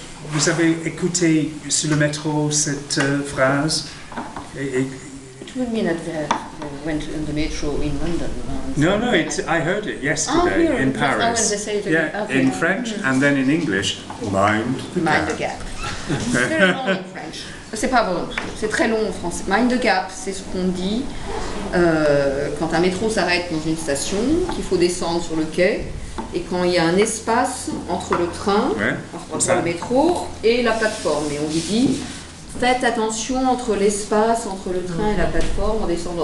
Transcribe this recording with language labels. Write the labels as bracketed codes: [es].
[fr] Vous avez écouté sur le métro cette phrase? [en] It would mean that they went in the metro in London. No, I heard it yesterday in Paris. They say it okay. In French and then in English. Mind the gap. [fr] C'est [en] very long in French. [fr] C'est pas bon, c'est très long en français. [en] Mind the gap, [fr] c'est ce qu'on dit quand un métro s'arrête dans une station, qu'il faut descendre sur le quai, et quand il y a un espace entre le train, entre le métro et la plateforme. Et on lui dit, faites attention entre l'espace entre le train et la plateforme en descendant.